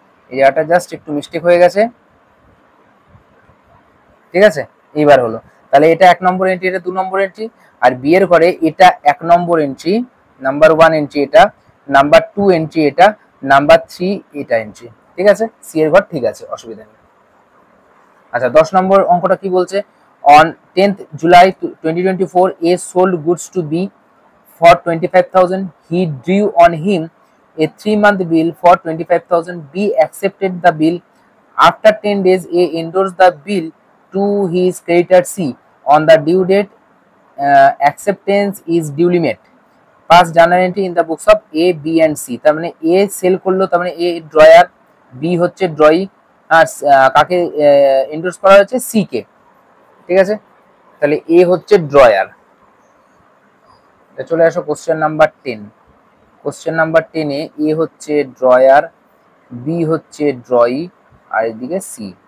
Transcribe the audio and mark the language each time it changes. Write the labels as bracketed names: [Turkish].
[Bangla] এই জায়গাটা জাস্ট একটু মিস্টেক হয়ে গেছে, ঠিক আছে। এইবার হলো, তাহলে এটা 1 নম্বর এন্ট্রি, এটা 2 নম্বর এন্ট্রি। আর বি এর ঘরে এটা 1 নম্বর এন্ট্রি, নাম্বার 1 এন্ট্রি এটা, নাম্বার 2 এন্ট্রি এটা, নাম্বার 3 এটা এন্ট্রি, ঠিক আছে। সি এর ঘর ঠিক আছে, অসুবিধা নেই। আচ্ছা 10 নম্বর অঙ্কটা কি বলছে? [English] On 10th July 2024 A sold goods to B for 25,000. He drew on him a 3-month bill for 25,000. B accepted the bill. After 10 days A endorsed the bill to his creditor C. On the due date, acceptance is duly met. Pass journal entry in the books of A, B and C. [Bangla] তার মানে A sell করলো, তার মানে A drawer, B হচ্ছে ড্রয়ি, আর কাকে endorse করা হয়েছে? C K, ঠিক আছে। তাহলে এ হচ্ছে ড্রয়ার। চলে আসো কোশ্চেন নাম্বার 10। কোশ্চেন নাম্বার 10 এ এ হচ্ছে ড্রয়ার, বি হচ্ছে ড্রয়ি, আর এদিকে সি।